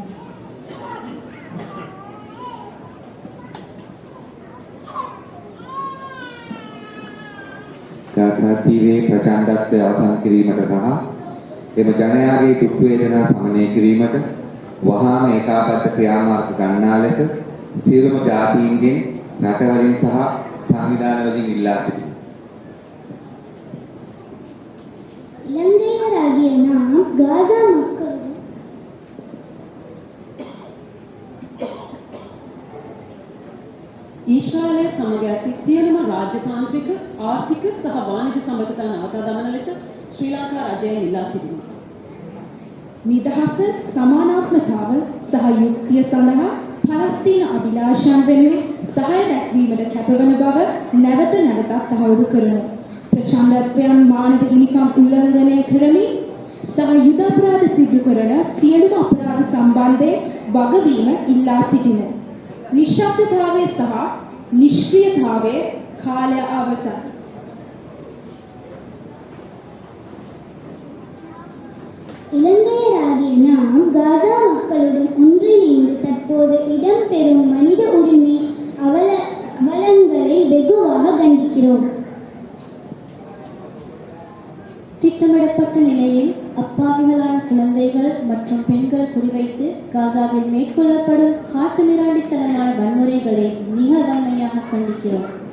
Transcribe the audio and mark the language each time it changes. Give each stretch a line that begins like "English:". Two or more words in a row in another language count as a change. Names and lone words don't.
Sinhala: ගාසා තීරයේ ප්‍රචණ්ඩත්වය අවසන් කිරීමට සහ එම ජනයාගේ දුක් වේදනා සමනය කිරීමට වහාම ඒකාබද්ධ ක්‍රියාමාර්ග ගන්නා ලෙස සියලුම ජාතීන්ගෙන් රටවලින් සහ සංවිධානවලින් ඉල්ලා සිටිනවා.
Tamil: இலங்கையராகிய நாம் காசா மக்களுடன்
Sinhala: ඊශ්‍රායලය සමග ඇති සියලුම රාජ්‍යතාන්ත්‍රික, ආර්ථික සහ වාණිජ සම්බන්ධතා නවතා දමන ලෙස ශ්‍රී ලංකා රජය ඉල්ලා සිටිනවා. නිදහස, සමානාත්මතාව සහ යුක්තිය සඳහා පලස්තීන අභිලාෂයන් වෙනුවෙන් සහාය දැක්වීමට කැපවන බව නැවත නැවතත් තහවුරු කරනවා. ප්‍රචණ්ඩත්වයන් මානව හිමිකම් උල්ලංඝනය කරමින් සහ යුද අපරාධ සිදු කරන සියලුම අපරාධ සම්බන්ධයෙන් වගවීම ඉල්ලා සිටිනවා. නිශ්ශබ්දතාවයේ සහ නිෂ්ක්‍රියතාවයේ කාලය අවසන්.
Tamil: இலங்கையராகிய நாம் காசா மக்களுடன் ஒன்றிணைந்து தற்போது இடம்பெறும் மனித உரிமை அவலங்களை வெகுவாக கண்டிக்கிறோம். திட்டமிடப்பட்ட நிலையில் அப்பாவிகளான குழந்தைகள் மற்றும் பெண்கள் குறிவைத்து காசாவில் மேற்கொள்ளப்படும் காட்டுமிராண்டித்தனமான வன்முறைகளை மிக வன்மையாக கண்டிக்கிறோம்.